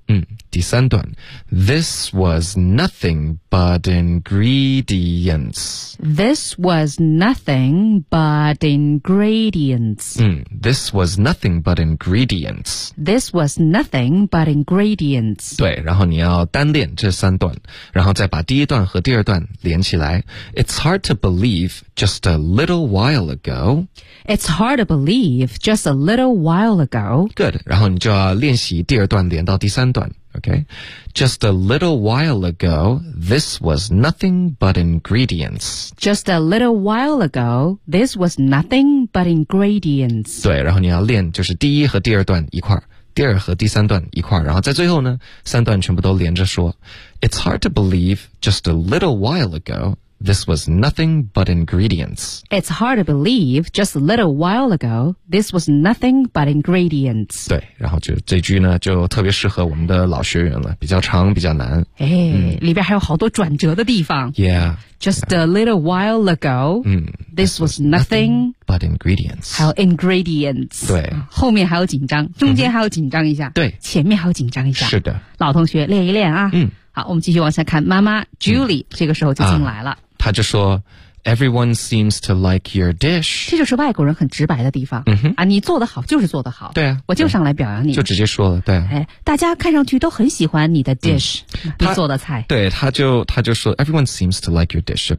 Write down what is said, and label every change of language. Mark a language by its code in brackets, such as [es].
[en] 嗯第第三段 This was nothing but ingredients. This was nothing but ingredients.、 This was nothing but ingredients. This was nothing but ingredients. [zh] 对，然后你要单练这三段，然后再把第一段和第二段连起来。 [en] It's hard to believe just a little while ago. It's hard to believe just a little while ago. Good. [zh] 然后你就要练习第二段连到第三段。 [en] Okay, just a little while ago, this was nothing but ingredients. Just a little while ago, this was nothing but ingredients. [zh] 对，然后你要练就是第一和第二段一块儿，第二和第三段一块儿，然后在最后呢，三段全部都连着说。 [en] It's hard to believe just a little while ago. This was nothing but ingredients. It's hard to believe just a little while ago, this was nothing but ingredients. [zh] 对，然后就这句呢就特别适合我们的老学员了，比较长比较难。里边还有好多转折的地方。 [en] Yeah. A little while ago, this was nothing but ingredients. [zh] 还有 ingredients. 对。后面还有紧张，中间还有紧张一下。对。前面还有紧张一下。是的。老同学练一练啊。嗯。好，我们继续往下看。妈妈 Julie、这个时候就进来了。 [en] 她就说 ：“Everyone seems to like your dish。” [zh] 这就是外国人很直白的地方。嗯哼，啊，你做得好就是做得好。对啊，我就上来表扬你，就直接说了。对、啊，哎，大家看上去都很喜欢你的 dish，、你做的菜。 [en] 对，他就说 ：“Everyone seems to like your dish。”